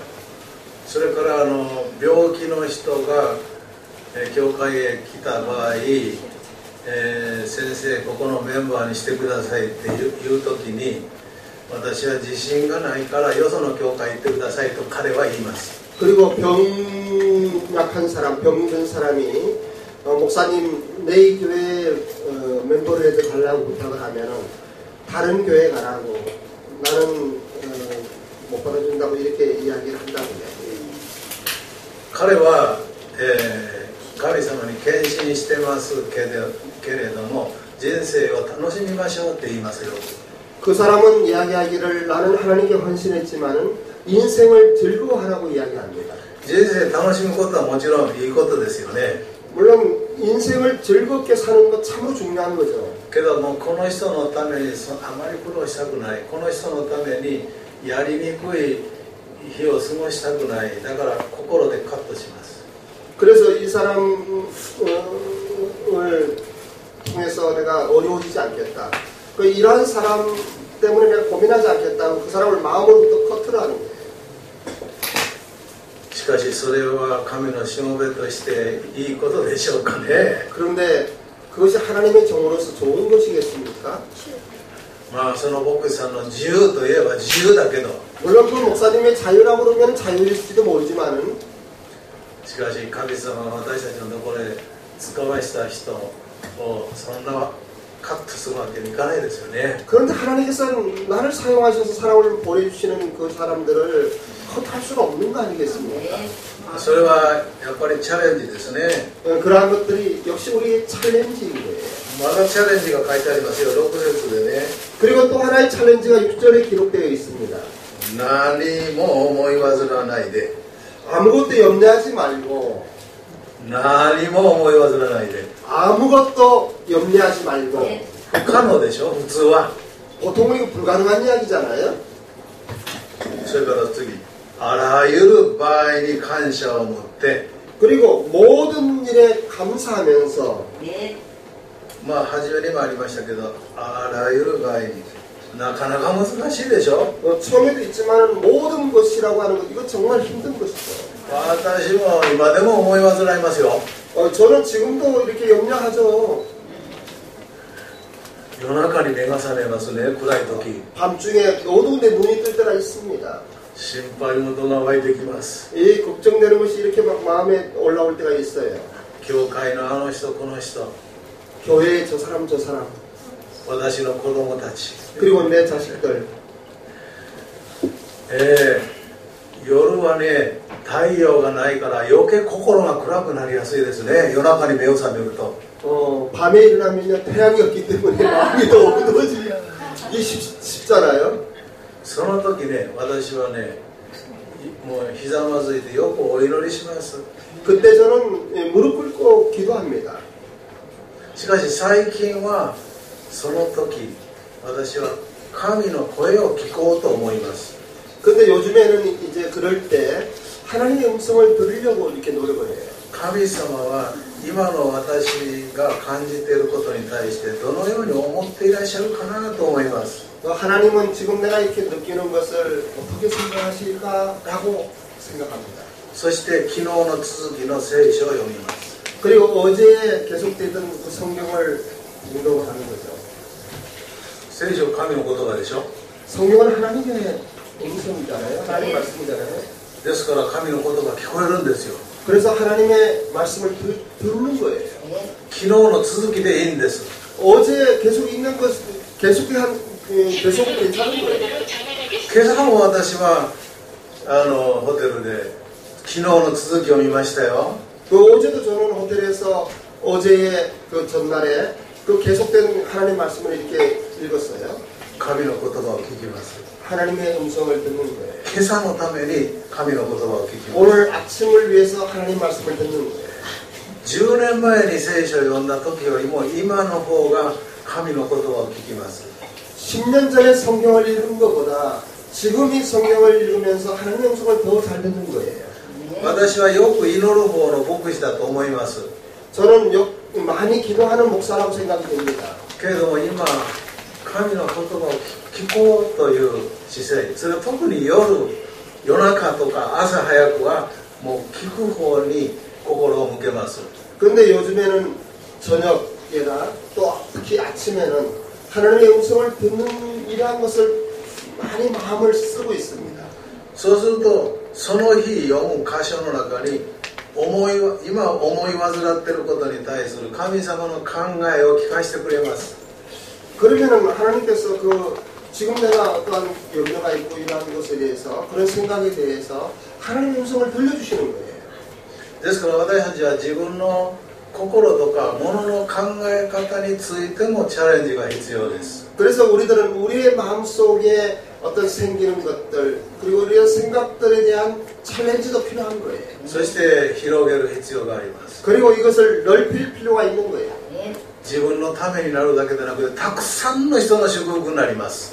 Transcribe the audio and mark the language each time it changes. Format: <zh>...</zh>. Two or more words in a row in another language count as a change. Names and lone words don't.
<ja>それから病気の人が教会へ来た場合、先生ここのメンバーにしてくださいっていう時に、私は自信がないからよその教会行ってくださいと彼は言います。</ja> <ko>그리고 병약한 사람, 병든 사람이 목사님 내 교회 멤버를 해도 달라고 부탁을 하면은 다른 교회 가라고 나는 못 받아준다고 이렇게 이야기를 한다고요.</ko> <ja>彼は、神様に献身してますけれども人生を楽しみましょうって言いますよ。</ja> <ko>그 사람은 이야기하기를 나는 하나님께 헌신했지만은 인생을 즐거워하라고 이야기합니다.</ko> <ja>人生楽しむことはもちろんいいことですよね。</ja> <ko>물론 인생을 즐겁게 사는 것 참으로 중요한 거죠.</ko> <ja>けどもこの人のためにあまり苦労したくない、この人のためにやりにくい日を過ごしたくない、だから心でカットします。</ja> <ko>그래서 이 사람을 통해서 내가 어려워지지 않겠다. 이러한 사람 때문에 내가 고민하지 않겠다고 그 사람을 마음으로부터 커트를 하는 거예요.</ko> <ja>しかしそれは神のしもべとしていいことでしょうかね。</ja> <ko>그런데 그것이 하나님의 정으로서 좋은 것이겠습니까?</ko> <ja>まあその牧師さんの自由といえば自由だけど、</ja> <ko>물론 그 목사님의 자유라고 그러면 자유일지도 모르지만은</ko> <ja>しかし神様は私たちのところで使わした人をそんなカットするわけにいかないですよね。</ja> <ko>그런데 하나님께서는 나를 사용하셔서 사람을 보내주시는 그 사람들을 커트할 수가 없는 거 아니겠습니까?</ko> <ja>それはやっぱりチャレンジですね。</ja> <ko>그러한 것들이 역시 우리의 챌린지인 거예요.</ko> <ja>まだチャレンジが書いてありますよ。6節でね。</ja> <ko>그리고 또 하나의 챌린지가 6절에 기록되어 있습니다.</ko> <ja>何も思い煩わないで。</ja> <ko>아무것도 염려하지 말고</ko> <ja>何も思い煩わないで。</ja> <ko>아무것도 염려하지 말고</ko> <ja>不可能でしょ普通は。</ja> <ko>보통은 이거 불가능한 이야기잖아요.</ko> <ja>それから次、あらゆる場合に感謝を持って。</ja> <ko>그리고 모든 일에 감사하면서</ko> <ja>まあ初めにもありましたけど、あらゆる場合になかなか難しいでしょ。</ja> <ko>처음에도 있지만 모든 것이라고 하는 것 이거 정말 힘든 것이죠.</ko> <ja>私も今でも思い煩いますよ。</ja> <ko>저는 지금도 이렇게 염려하죠.</ko> <ja>夜中に目が覚めますね。暗い時</ja> <ko>밤중에 어두운데 눈이 뜰 때가 있습니다.</ko> <ja>心配事が湧いてきます。</ja> <ko>이 걱정되는 것이 이렇게 막 마음에 올라올 때가 있어요.</ko> <ja>教会のあの人この人、</ja> <ko>교회의 저 사람 저 사람</ko> <ja>私の子供たち、</ja> <ko>그리고 내 자식들.</ko> <ja>夜はね太陽がないから余計心が暗くなりやすいですね。夜中に目を覚めると。</ja> <ko>밤에 일어나면 태양이 없기 때문에 마음이 더 어두워지기 쉽잖아요.</ko> <ja>その時ね、私はね、もうひざまずいてよくお祈りします。</ja> <ko>그때 저는 무릎 꿇고 기도합니다.</ko> <ja>しかし最近はその時私は神の声を聞こうと思います。</ja> <ko>근데 요즘에는 이제 그럴 때 하나님의 음성을 들으려고 이렇게 노력을 해요.</ko> <ja>神様は今の私が感じていることに対してどのように思っていらっしゃるかなと思います。</ja> <ko>하나님은 지금 내가 이렇게 느끼는 것을 어떻게 생각하실까라고 생각합니다.</ko> <ja>そして昨日の続きの聖書を読みます。</ja> <ko>그리고 어제 계속되던 그 성경을 공독하는 거죠.</ko> <ja>聖書は神の言葉でしょ。</ja> <ko>성경은 하나님의 음성이잖아요. 하나님 말씀이잖아요.</ko> <ja>ですから神の言葉聞こえるんですよ。</ja> <ko>그래서 하나님의 말씀을 들는 거예요.</ko> <ja>昨日の続きでいいんです。</ja> <ko>어제 계속 있는 것 계속 괜찮은 거예요.</ko> <ja>今朝も私はホテルで昨日の続きを見ましたよ。</ja> <ko>어제도 저는 호텔에서 어제의 그 전날에 그 계속된 하나님 말씀을 이렇게 읽었어요.</ko> <ja>神の言葉を聞きます。</ja> <ko>하나님의 음성을 듣는 거예요.</ko> <ja>今朝のために神の言葉を聞きます。</ja> <ko>오늘 아침을 위해서 하나님 말씀을 듣는 거예요.</ko> <ja>10 年前に聖書を読んだ時よりも今の方が神の言葉を聞きます。</ja> <ko>10년 전에 성경을 읽은 것보다 지금 이 성경을 읽으면서 하나님의 음성을 더 잘 듣는 거예요.</ko> <ja>私はよく祈る方の牧師だと思います。</ja> <ko>저는 많이 기도하는 목사라고 생각이 됩니다.</ko> <ja>けれども今神の言葉を聞こうという姿勢、それは特に夜中とか朝早くはもう聞く方に心を向けます。</ja> <ko>그런데 요즘에는 저녁에나 또 특히 아침에는 하나님의 음성을 듣는 이러한 것을 많이 마음을 쓰고 있습니다.</ko> <ja>そうするとその日読む箇所の中に今思い患っていることに対する神様の考えを聞かせてくれます。</ja> <ko>그러면은 하나님께서 그 지금 내가 어떠한 염려가 있고 이러한 것에 대해서 그런 생각에 대해서 하나님의 음성을 들려주시는 거예요.</ko> <ja>ですから私たちは自分の心とか物の考え方についてもチャレンジが必要です。</ja> <ko>그래서 우리들은 우리의 마음속에 어떤 생기는 것들 그리고 우리의 생각들에 대한 챌린지도 필요한 거예요.</ko> <ja>そして広げる必要があります。</ja> <ko>그리고 이것을 넓힐 필요가 있는 거예요.</ko> <ja>自分のためになるだけでなくたくさんの人の祝福になります。</ja>